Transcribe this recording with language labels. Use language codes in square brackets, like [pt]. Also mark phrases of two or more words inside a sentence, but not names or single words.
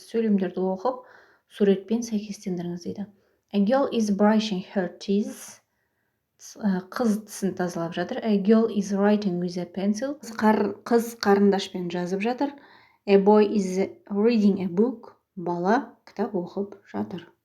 [kk] Сөйлемдерді оқып, суретпен сәйкестендіріңіз дейді. [en] A girl is brushing her teeth. [kk] Қыз тісін тазалап жатыр. [en] A girl is writing with a pencil. [kk] Қыз қарындашпен жазып жатыр. [en] A boy is reading a book. [kk] Бала кітап оқып жатыр.